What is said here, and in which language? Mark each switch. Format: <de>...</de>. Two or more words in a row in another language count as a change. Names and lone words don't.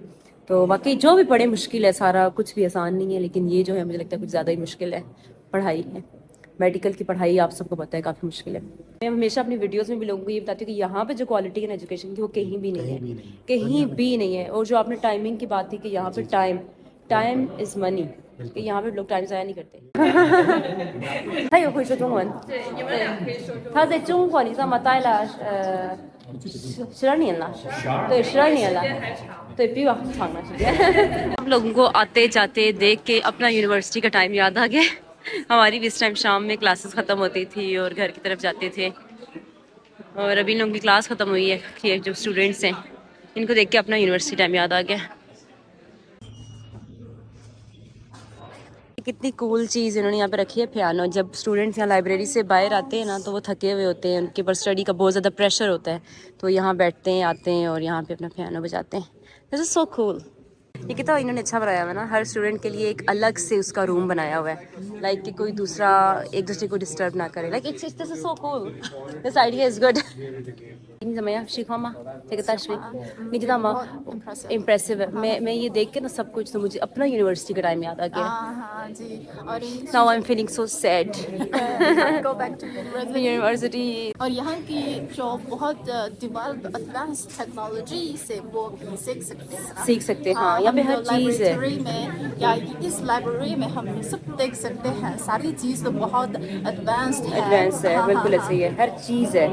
<hi>तो वाकई जो भी पढ़े मुश्किल है सारा, कुछ भी आसान नहीं है, लेकिन ये जो है मुझे लगता है कुछ ज़्यादा ही मुश्किल है पढ़ाई है। मेडिकल की पढ़ाई आप सबको पता है काफ़ी मुश्किल है। मैं हमेशा अपनी वीडियोस में भी लोगों को ये बताती हूँ कि यहाँ पे जो क्वालिटी है एजुकेशन की वो कहीं भी नहीं है, कहीं भी नहीं है। और जो आपने टाइमिंग की बात थी कि यहाँ पे</hi> <en>time is money,</en> <hi>कि यहाँ पे लोग टाइम ज़ाया नहीं करते।</hi> <zh>他有会说中文，他在中国你知道吗？待了12年了，对，12年了，对，比我长了时间。</zh> <hi>हम लोगों को आते जाते देख के अपना यूनिवर्सिटी का टाइम याद आ गया। हमारी भी इस टाइम शाम में क्लासेस ख़त्म होती थी और घर की तरफ जाते थे, और अभी इन लोगों की क्लास ख़त्म हुई है। ये जो स्टूडेंट्स हैं इनको देख के अपना यूनिवर्सिटी टाइम याद आ गया। कितनी कूल चीज़ इन्होंने यहाँ पे रखी है, पियानो। जब स्टूडेंट्स यहाँ लाइब्रेरी से बाहर आते हैं ना, तो वो थके हुए होते हैं, उनके ऊपर स्टडी का बहुत ज़्यादा प्रेशर होता है, तो यहाँ बैठते हैं, आते हैं और यहाँ पे अपना पियानो बजाते हैं।</hi> <en>this is so cool.</en> <hi>ये कितना इन्होंने अच्छा बनाया हुआ है ना, हर स्टूडेंट के लिए एक अलग से उसका रूम बनाया हुआ है, लाइक कि कोई दूसरा एक दूसरे को डिस्टर्ब ना करे।</hi> <en>like it's this is so cool, this idea is good. Ini namanya Shikhama, take a tashwi. Ni jita ma</en> <hi>impressive. impressive है. मैं ये देख के ना सब कुछ तो मुझे अपना यूनिवर्सिटी का टाइम याद आ गया. हाँ जी और</hi> <en>Now I'm feeling so sad. go back to university. University.</en> <hi>और यहाँ की जो बहुत</hi> <en>develop advance technology</en> <hi>से वो सीख सकते हैं ना? सीख सकते हैं, हाँ, यहाँ पे हम हर जो चीज़ है. लाइब्रेरी में या इस लाइब्रेरी में हम सब देख सकते हैं सारी चीज़ तो बहुत एडवांस्ड है. एडवांस है, हाँ, बिल्कुल हाँ, ऐसे ही है, हर चीज़ है.</hi>